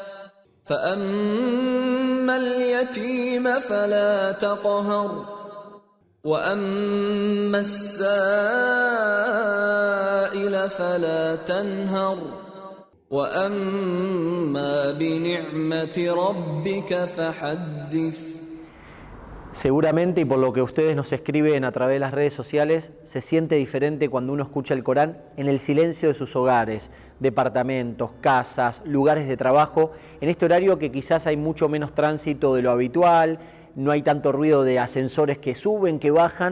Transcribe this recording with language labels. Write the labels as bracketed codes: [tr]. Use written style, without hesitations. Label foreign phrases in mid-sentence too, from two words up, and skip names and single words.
[ar] فَأَمَّا الْيَتِيمَ فَلَا تَقْهَرْ وَأَمَّا السَّائِلَ فَلَا تَنْهَرْ وَأَمَّا بِنِعْمَةِ رَبِّكَ فَحَدِّثْ. [es] Seguramente, y por lo que ustedes nos escriben a través de las redes sociales, se siente diferente cuando uno escucha el Corán en el silencio de sus hogares, departamentos, casas, lugares de trabajo, en este horario que quizás hay mucho menos tránsito de lo habitual, no hay tanto ruido de ascensores que suben, que bajan.